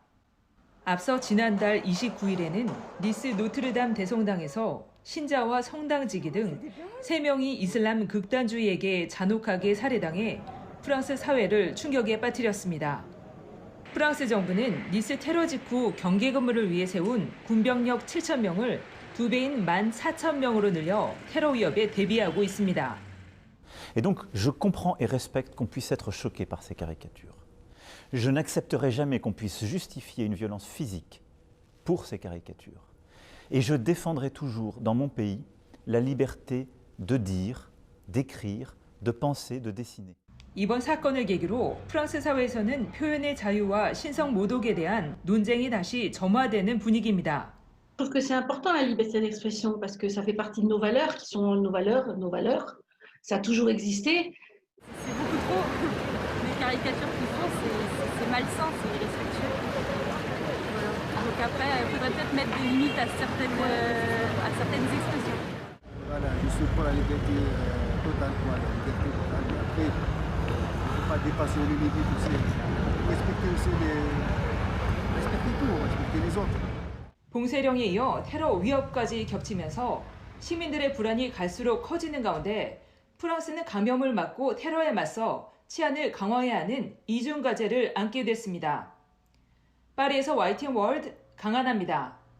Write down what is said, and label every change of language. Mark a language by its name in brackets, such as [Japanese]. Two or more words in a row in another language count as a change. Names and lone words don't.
[Korean] 앞서 지난달 29일에는 니스 노트르담 대성당에서 신자와 성당지기 등 3명이 이슬람 극단주의에게 잔혹하게 살해당해 프랑스 사회를 충격에 빠뜨렸습니다. 프랑스 정부는 니스 테러 직후 경계 근무를 위해 세운 군병력 7,000명을 2배인 14,000명으로 늘려 테러 위협에 대비하고 있습니다. [French] Et donc, je comprends et respecte qu'on puisse être choqué par ces caricatures. Je n'accepterai jamais qu'on puisse justifier une violence physique pour ces caricatures. Et je défendrai toujours, dans mon pays, la liberté de dire, d'écrire, de penser, de dessiner. [Korean] 이번 사건을 계기로 프랑스 사회에서는 표현의 자유와 신성 모독에 대한 논쟁이 다시 점화되는 분위기입니다. [French] Je trouve que c'est important la liberté d'expression parce que ça fait partie de nos valeurs qui sont nos valeurs. Ça a toujours existé. C'est beaucoup trop. Les caricatures qu'ils font, c'est malsain, c'est irrespectueux. Voilà. Donc après, il faudrait peut-être mettre des limites à certaines expressions. Voilà, je suis pour la liberté totale, quoi, la liberté totale. Mais après, il ne faut pas dépasser les limites aussi. Respecter aussi respecter tout, respecter les autres. [Korean] 봉쇄령에 이어 테러 위협까지 겹치면서 시민들의 불안이 갈수록 커지는 가운데 프랑스는 감염을 막고 테러에 맞서 치안을 강화해야 하는 이중 과제를 안게 됐습니다. 파리에서 YTN 월드 강하나입니다.